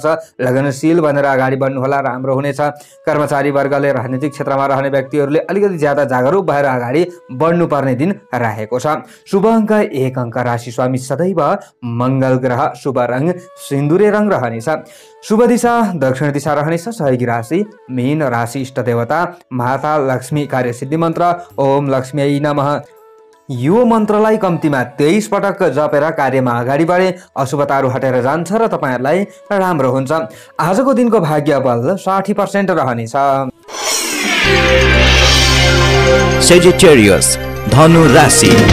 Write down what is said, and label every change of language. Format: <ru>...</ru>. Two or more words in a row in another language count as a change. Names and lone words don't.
<ne>लगनशील बनेर अगाडि बढ्नु होला, राम्रो हुनेछ। कर्मचारी वर्गले राजनीतिक क्षेत्रमा रहने व्यक्तिहरूले अलिकति ज्यादा जागरुक भएर अगाडि बढ्नुपर्ने दिन रहेको छ। शुभ अङ्क 1 अङ्क। राशि स्वामी सदैव मंगल ग्रह। शुभ रङ सिन्दुरे रङ रहनेछ। शुभ दिशा दक्षिण दिशा रहनेछ। सहयोगी राशि मीन राशि। इष्ट देवता माता लक्ष्मी। कार्यसिद्धि मन्त्र</ne> <sa>ओम लक्ष्मी नमः।</sa> <ne>यो मन्त्रलाई कम्तीमा 23 पटक जपेर कार्यमा अगाडि बढे अशुभताहरू हटेर जान्छ र तपाईहरुलाई राम्रो हुन्छ। आजको दिनको भाग्य बल 60% रहनेछ। सेजिटेरियस धनु राशि।</ne>